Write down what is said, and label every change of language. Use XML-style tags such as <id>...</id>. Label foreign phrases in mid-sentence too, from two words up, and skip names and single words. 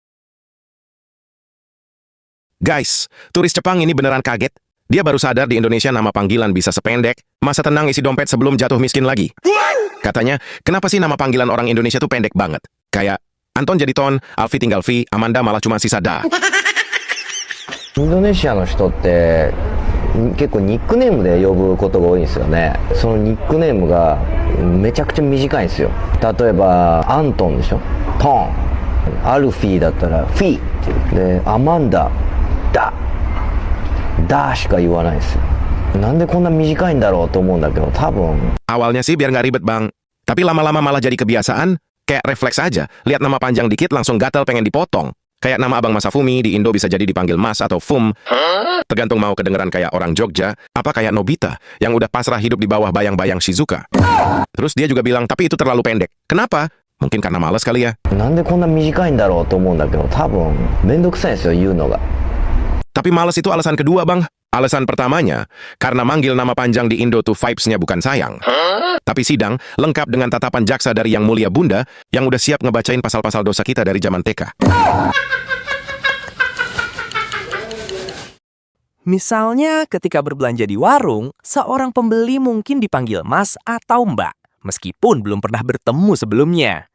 <id>Guys, turis Jepang ini beneran kaget. Dia baru sadar di Indonesia nama panggilan bisa sependek masa tenang isi dompet sebelum jatuh miskin lagi. Katanya, kenapa sih nama panggilan orang Indonesia tuh pendek banget? Kayak Anton jadi Ton, Alfi tinggal Vi, Amanda malah cuma sisa Da.</id> <ja>インドネシアの人って結構ニックネームで呼ぶことが多いんですよね。そのニックネームがめちゃくちゃ短いんですよ。例えばアントンでしょ、トン。アルフィーだったらフィーで、アマンダダダしか言わないんですよ。なんでこんな短いんだろうと思うんだけど、多分</ja> <id>Awalnya sih biar nggak ribet bang, tapi lama-lama malah jadi kebiasaan, kayak refleks aja. Lihat nama panjang dikit langsung gatal pengen dipotong. Kayak nama abang Masafumi di Indo bisa jadi dipanggil Mas atau Fum. Tergantung mau kedengeran kayak orang Jogja, apa kayak Nobita yang udah pasrah hidup di bawah bayang-bayang Shizuka. Terus dia juga bilang, tapi itu terlalu pendek. Kenapa? Mungkin karena malas kali ya.</id> <ja>なんでこんな短いんだろうと思うんだけど、多分めんどくさいんですよ言うのが。</ja> <id>Tapi malas itu alasan kedua bang. Alasan pertamanya, karena manggil nama panjang di Indo tuh vibes-nya bukan sayang. Tapi sidang lengkap dengan tatapan jaksa dari Yang Mulia Bunda yang udah siap ngebacain pasal-pasal dosa kita dari zaman TK. Misalnya ketika berbelanja di warung, seorang pembeli mungkin dipanggil Mas atau Mbak, meskipun belum pernah bertemu sebelumnya.</id>